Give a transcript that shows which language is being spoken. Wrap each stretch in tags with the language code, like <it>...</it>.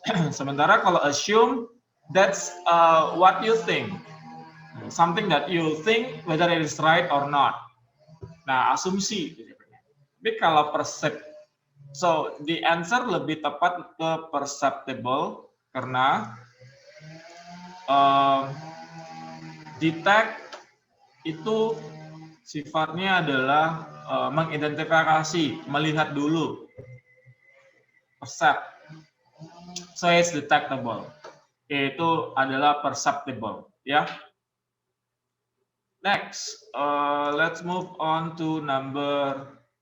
<id>Sementara kalau</id> <en>assume, that's what you think, something that you think whether it is right or not.</en> <id>Nah, asumsi. Tapi kalau</id> <en>so the answer</en> <id>lebih tepat ke perceptible karena detect itu sifatnya adalah mengidentifikasi, melihat dulu, percept.</id> <en>So it's detectable.</en> <id>Itu adalah perceptible, ya.</id> <en>Next, let's move on to number.</en>